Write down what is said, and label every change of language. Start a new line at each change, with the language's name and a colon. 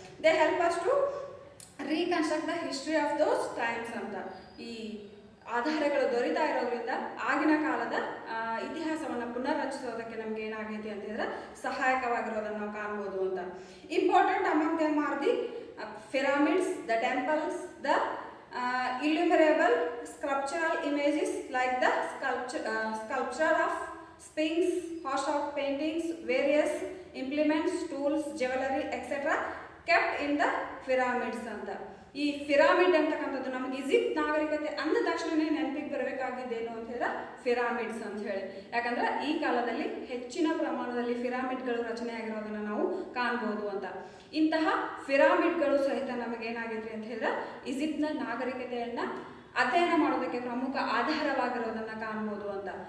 English: They help us to reconstruct the history of those times ಅಂತ.
Kannada: ಈ ಆಧಾರಗಳು ದೊರೀತಾ ಇರೋದ್ರಿಂದ ಆಗಿನ ಕಾಲದ ಇತಿಹಾಸವನ್ನು ಪುನರ್ರಚಿಸೋದಕ್ಕೆ ನಮ್ಗೆ ಏನಾಗೈತಿ ಅಂತಂದ್ರೆ ಸಹಾಯಕವಾಗಿರೋದನ್ನು ನಾವು ಕಾಣ್ಬೋದು ಅಂತ.
English: Important among them are the pyramids, the temples, the illumerable sculptural images like the sculpture of sphinx, host of paintings, various implements, tools, jewelry, etc. kept in the pyramids ಅಂತ.
Kannada: ಈ ಪಿರಾಮಿಡ್ ಅಂತಕ್ಕಂಥದ್ದು ನಮಗೆ ಈಜಿಪ್ಟ್ ನಾಗರಿಕತೆ ಅಂದ ತಕ್ಷಣನೇ ನೆನಪಿಗೆ ಬರಬೇಕಾಗಿದ್ದೇನು ಅಂತ ಹೇಳಿದ್ರೆ ಪಿರಾಮಿಡ್ಸ್ ಅಂತ ಹೇಳಿ. ಯಾಕಂದ್ರೆ ಈ ಕಾಲದಲ್ಲಿ ಹೆಚ್ಚಿನ ಪ್ರಮಾಣದಲ್ಲಿ ಪಿರಾಮಿಡ್ಗಳು ರಚನೆ ಆಗಿರೋದನ್ನ ನಾವು ಕಾಣ್ಬೋದು ಅಂತ. ಇಂತಹ ಪಿರಾಮಿಡ್ಗಳು ಸಹಿತ ನಮಗೇನಾಗಿದ್ರಿ ಅಂತ ಹೇಳಿದ್ರೆ ಈಜಿಪ್ಟ್ನ ನಾಗರಿಕತೆಯನ್ನ ಅಧ್ಯಯನ ಮಾಡೋದಕ್ಕೆ ಪ್ರಮುಖ ಆಧಾರವಾಗಿರೋದನ್ನ ಕಾಣ್ಬೋದು ಅಂತ.